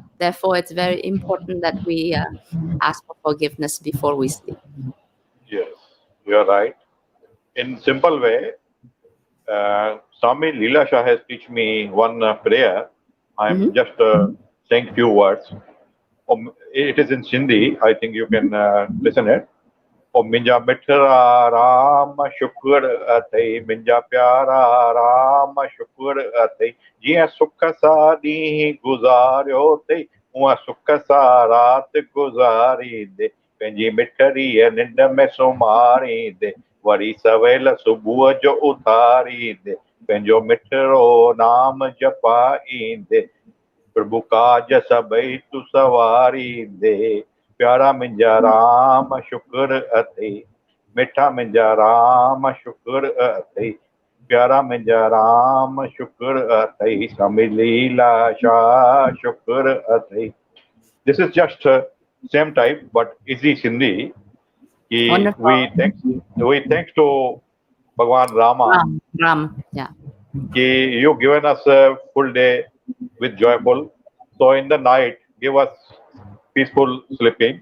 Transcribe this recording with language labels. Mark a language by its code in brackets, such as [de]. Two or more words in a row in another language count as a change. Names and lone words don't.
[en] Therefore, it's very important that we ask for forgiveness before we sleep. Yes, you are right. In simple way, Swami Leela Shah has teach me one prayer. I'm Mhm. just saying few words. It is in Sindhi. I think you can listen it. [sd] ओ मिंजा मिठरा राम शुक्र अथई मिंजा प्यारा राम शुक्र अथई जीअं सुख सां ॾींहुं गुज़ारियो अथई उहा सुख सां राति गुज़ारींदे पंहिंजी मिठड़ीअ निंड में सुम्हारींदे वरी सवेल सुबुह जो उथारींदे पंहिंजो मिठड़ो नाम जपाईंदे प्रभु काज सभई तू सवारींदे प्यारा मुंहिंजा राम शुक्र अथई मिठा मुंहिंजा राम शुक्र अथई प्यारा मुंहिंजा राम शुक्र अथई स्वामी लीला शाह शुक्र अथई. [en] This is just same type but easy Sindhi कि Wonderful. we thanks to Bhagwan Rama Ram, yeah. कि you given us a full day with joyful. So in the night, give us peaceful sleeping.